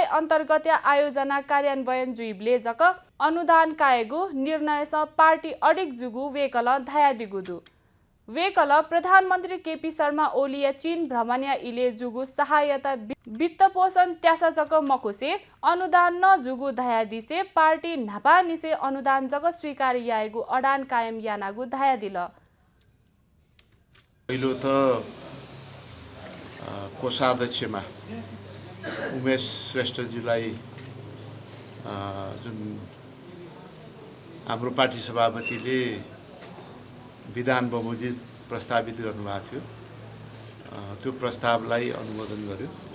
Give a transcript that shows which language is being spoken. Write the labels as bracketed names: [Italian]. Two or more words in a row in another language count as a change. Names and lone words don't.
[Newari] अन्तर्गत आयोजना कार्यान्वयन जुइबले जक अनुदान कायगु निर्णयस पार्टी अडिक जुगु वेकल धयादिगुदु वेकल प्रधानमन्त्री केपी शर्मा ओली चीन भ्रमण इले जुगु सहायता वित्त पोषण त्यासा जक मकुसे अनुदान न जुगु धयादिसे पार्टी नापा निसे अनुदान जक स्वीकार यायगु अडान कायम यानागु धयादिल [Nepali] पहिलो त कोषाध्यक्षमा उमेश श्रेष्ठजीलाई जुन हाम्रो पार्टी सभापतिले विधान बमोजिम प्रस्तावित गर्नुभएको थियो त्यो प्रस्तावलाई अनुमोदन गर्यो।